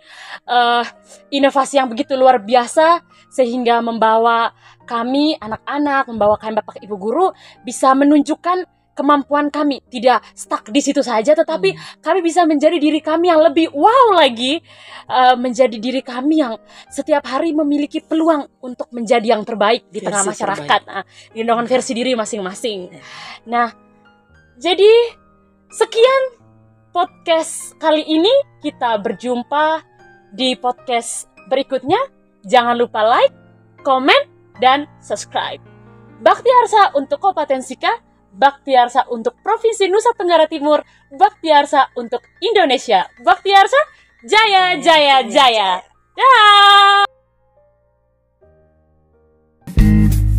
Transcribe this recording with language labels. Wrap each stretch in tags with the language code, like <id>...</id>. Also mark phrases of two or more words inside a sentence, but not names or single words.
<id>Inovasi yang begitu luar biasa sehingga membawa kami anak-anak, membawa kami Bapak Ibu guru bisa menunjukkan kemampuan kami, tidak stuck di situ saja, tetapi kami bisa menjadi diri kami yang lebih wow lagi, menjadi diri kami yang setiap hari memiliki peluang untuk menjadi yang terbaik di tengah masyarakat, dengan versi diri masing-masing. Nah, jadi sekian podcast kali ini, kita berjumpa di podcast berikutnya. Jangan lupa like, komen, dan subscribe. Bakti Arsa untuk Kabupaten Sika, Bakti Arsa untuk Provinsi Nusa Tenggara Timur, Bakti Arsa untuk Indonesia. Bakti Arsa, jaya, jaya, jaya. Dah.</id>